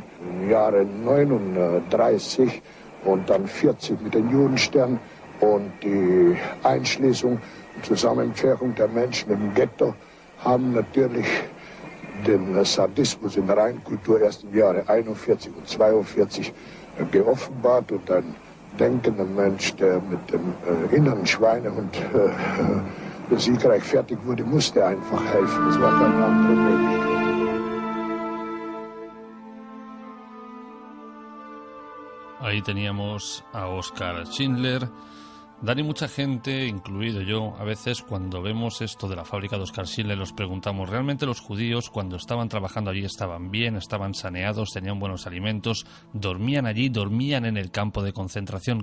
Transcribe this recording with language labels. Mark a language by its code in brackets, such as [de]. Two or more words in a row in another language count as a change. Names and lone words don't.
[de] Im Jahre 39 und dann 40 mit den Judenstern und die Einschließung und Zusammenpferchung der Menschen im Ghetto haben natürlich den Sadismus in der Reinkultur erst im Jahre 41 und 42 geoffenbart, und ein denkender Mensch, der mit dem inneren Schweinehund siegreich fertig wurde, musste einfach helfen. Es war keine andere Möglichkeit. [es] Ahí teníamos a Oscar Schindler. Dani, mucha gente, incluido yo, a veces cuando vemos esto de la fábrica de Oscar Schindler nos preguntamos, ¿realmente los judíos cuando estaban trabajando allí estaban bien, estaban saneados, tenían buenos alimentos, dormían allí, dormían en el campo de concentración?